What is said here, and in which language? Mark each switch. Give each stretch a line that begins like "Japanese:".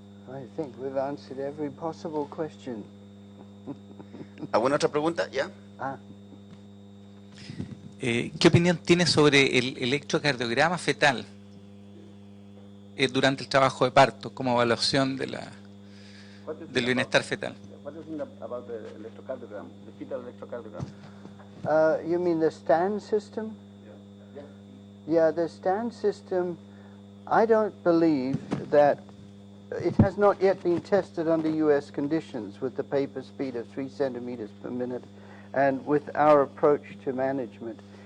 English: I think we've answered every possible question.
Spanish: ¿Alguna otra pregunta? ¿Ya? ¿Qué opinión tiene sobre el electrocardiograma fetal durante el trabajo de parto como evaluación del bienestar fetal?
English: What do you think about the electrocardiogram, the fetal electrocardiogram? You mean the STAN system? Yeah, the STAN system, I don't believe that it has not yet been tested under US conditions with the paper speed of 3 centimeters per minute and with our approach to management.